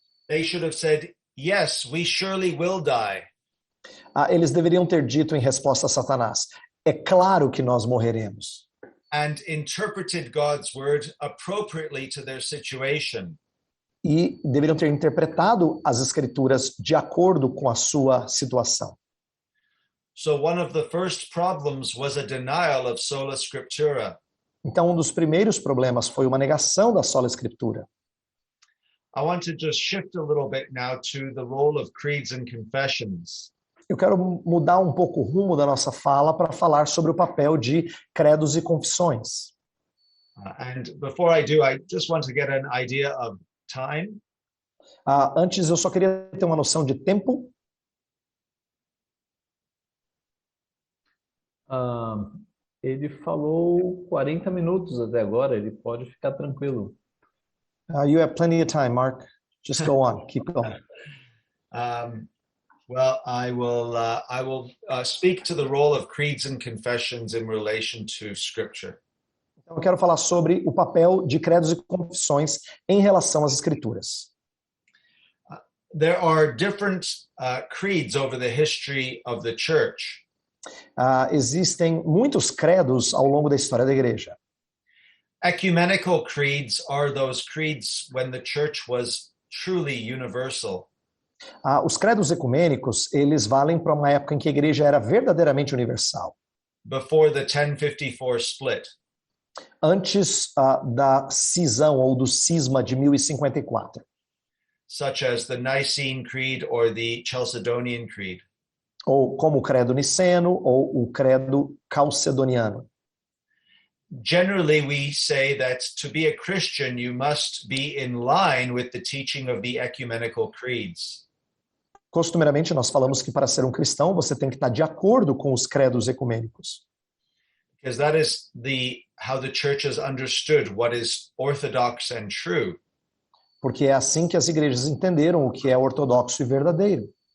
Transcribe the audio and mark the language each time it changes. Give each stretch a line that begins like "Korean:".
English: They should have said, yes, we surely will die.
Portuguese: Eles deveriam ter dito em resposta a Satanás, é claro que nós morreremos.
English: And interpreted God's word appropriately to their situation.
Portuguese: E deveriam ter interpretado as escrituras de acordo com a sua situação.
English: So one of the first problems was a denial of sola scriptura.
Portuguese: Então, um dos primeiros problemas foi uma negação da sola escritura.
English: I want to just shift a little bit now to the role of creeds and confessions.
Portuguese: Eu quero mudar um pouco o rumo da nossa fala para falar sobre o papel de credos e confissões.
English: And before I do, I just want to get an idea of time.
Portuguese: Antes, eu só queria ter uma noção de tempo. Ele falou 40 minutos até agora, ele pode ficar tranquilo.
English: You have plenty of time, Mark. Just go on. Keep going. Well, I will speak to the role of creeds and confessions in relation to Scripture.
Portuguese: Então, eu quero falar sobre o papel de credos e confissões em relação às escrituras.
English: There are different creeds over the history of the church.
Portuguese: Existem muitos credos ao longo da história da igreja.
English: Ecumenical creeds are those creeds when the church was truly universal.
Portuguese: Os credos ecumênicos, eles valem para uma época em que a igreja era verdadeiramente universal.
English: Before the 1054 split.
Portuguese: antes da cisão ou do cisma de 1054,
English: such as the Nicene Creed or the Chalcedonian Creed.
Portuguese: ou como o credo niceno ou o credo calcedoniano.
English: Generally, we say that to be a Christian, you must be in line with the teaching of the ecumenical creeds.
Portuguese: Costumeiramente, nós falamos que para ser um cristão, você tem que estar de acordo com os credos ecumênicos.
English: Because that is how the church has understood what is orthodox and true.
Portuguese: Porque é assim que as igrejas entenderam o que é ortodoxo e verdadeiro,